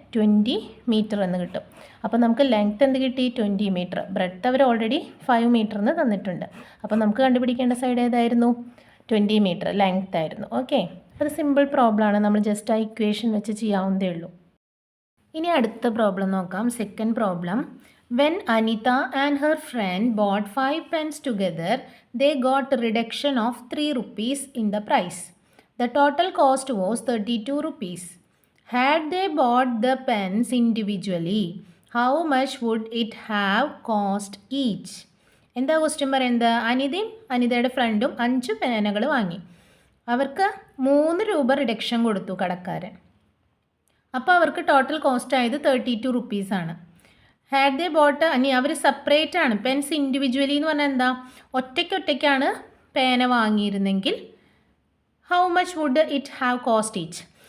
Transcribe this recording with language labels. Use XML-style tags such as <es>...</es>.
<ml>20 metre എന്ന് കിട്ടും. അപ്പോൾ നമുക്ക് ലെങ്ത് എന്ത് കിട്ടി? 20 മീറ്റർ. ബ്രെഡ്ത്ത് അവർ ഓൾറെഡി 5 മീറ്റർ എന്ന് തന്നിട്ടുണ്ട്. അപ്പോൾ നമുക്ക് കണ്ടുപിടിക്കേണ്ട സൈഡ് ഏതായിരുന്നു? 20 മീറ്റർ ലെങ്ത് ആയിരുന്നു. ഓക്കെ, അത് സിമ്പിൾ പ്രോബ്ലമാണ്. നമ്മൾ ജസ്റ്റ് ആ ഇക്വേഷൻ വെച്ച് ചെയ്യാവുന്നതേ ഉള്ളൂ. ഇനി അടുത്ത പ്രോബ്ലം നോക്കാം. Second problem.</ml> <en>When Anita and her friend bought 5 pens together, they got a reduction of 3 rupees in the price. The total cost was 32 rupees. Had they bought the pens individually, how much would it have cost each?</en> <ml>എന്താ question പറയുന്നത്? അനിതയും അനിതയുടെ ഫ്രണ്ടും 5 പേനകൾ വാങ്ങി. അവർക്ക് 3 രൂപ reduction കൊടുത്തു കടക്കാരൻ. അപ്പോൾ അവർക്ക് ടോട്ടൽ കോസ്റ്റ് ആയത് 32 റുപ്പീസാണ്.</ml> <en>had they bought,</en> <ml>ഇനി അവർ സെപ്പറേറ്റ് ആണ്.</ml> <en>pens individually</en> <ml>എന്ന് പറഞ്ഞാൽ എന്താ? ഒറ്റയ്ക്കൊറ്റയ്ക്കാണ് പേന വാങ്ങിയിരുന്നെങ്കിൽ</ml> <en>How much would it have cost each?</en>